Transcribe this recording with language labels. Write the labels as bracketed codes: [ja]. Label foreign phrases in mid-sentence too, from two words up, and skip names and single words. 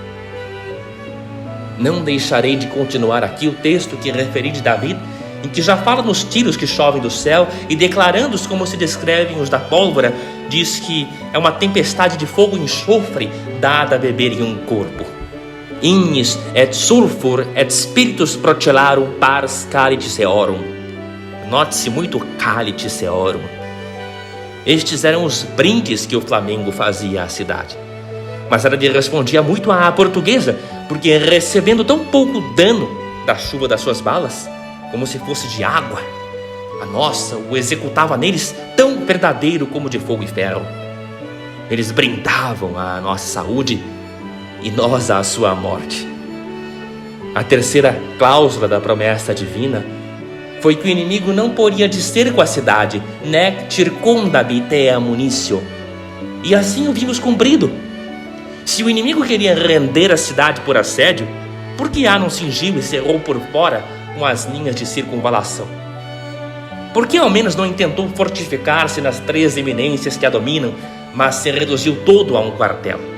[pt] Não deixarei de continuar aqui o texto que referi de David, em que já fala nos tiros que chovem do céu, e declarando-os como se descrevem os da pólvora, diz que é uma tempestade de fogo e enxofre dada a beber em um corpo. [la] Ignis et sulfur et spiritus procellarum pars calice seorum. [pt] Note-se muito [la] calice seorum. [pt] Estes eram os brindes que o Flamengo fazia à cidade. Mas ela lhe respondia muito à portuguesa, porque recebendo tão pouco dano da chuva das suas balas, como se fosse de água, a nossa o executava neles tão verdadeiro como de fogo e ferro. Eles brindavam à nossa saúde e nós à sua morte. A terceira cláusula da promessa divina foi que o inimigo não poderia descer com a cidade, [la] nec circundabit ea municio. [pt] E assim o vimos cumprido. Se o inimigo queria render a cidade por assédio, por que não cingiu e cerrou por fora com as linhas de circunvalação? Por que ao menos não intentou fortificar-se nas 3 eminências que a dominam, mas se reduziu todo a um quartel?